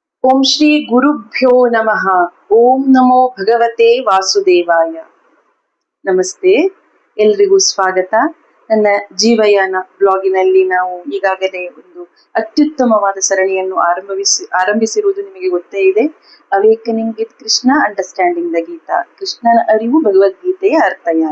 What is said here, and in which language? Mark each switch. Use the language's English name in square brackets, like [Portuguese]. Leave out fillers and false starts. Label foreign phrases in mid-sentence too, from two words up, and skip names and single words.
[Sanskrit] ಓಂ ಶ್ರೀ ಗುರುಭ್ಯೋ ನಮಃ. ಓಂ ನಮೋ ಭಗವತೆ ವಾಸುದೇವಾಯ. [Kannada] ನಮಸ್ತೆ, ಎಲ್ರಿಗೂ ಸ್ವಾಗತ. ನನ್ನ ಜೀವಯಾನ ಬ್ಲಾಗಿನಲ್ಲಿ ನಾವು ಈಗಾಗಲೇ ಒಂದು ಅತ್ಯುತ್ತಮವಾದ ಸರಣಿಯನ್ನು ಆರಂಭಿಸಿರುವುದು ನಿಮಗೆ ಗೊತ್ತೇ ಇದೆ. ಅವೇಕನಿಂಗ್ ವಿತ್ ಕೃಷ್ಣ, ಅಂಡರ್ಸ್ಟ್ಯಾಂಡಿಂಗ್ ದ ಗೀತಾ, ಕೃಷ್ಣನ ಅರಿವು ಭಗವದ್ಗೀತೆಯ ಅರ್ಥಯಾನ.